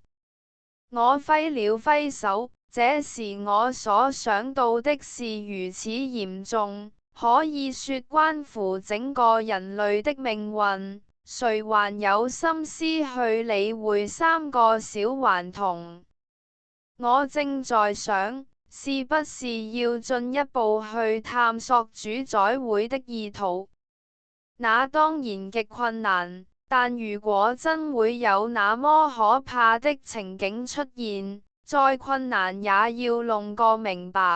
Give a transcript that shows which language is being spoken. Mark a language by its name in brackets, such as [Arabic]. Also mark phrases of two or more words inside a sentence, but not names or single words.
[Chinese] 我揮了揮手，這時我所想到的是如此嚴重，可以說關乎整個人類的命運，誰還有心思去理會三個小頑童？我正在想，是不是要進一步去探索主宰會的意圖？那當然極困難。但如果真會有那麼可怕的情景出現，再困難也要弄個明白。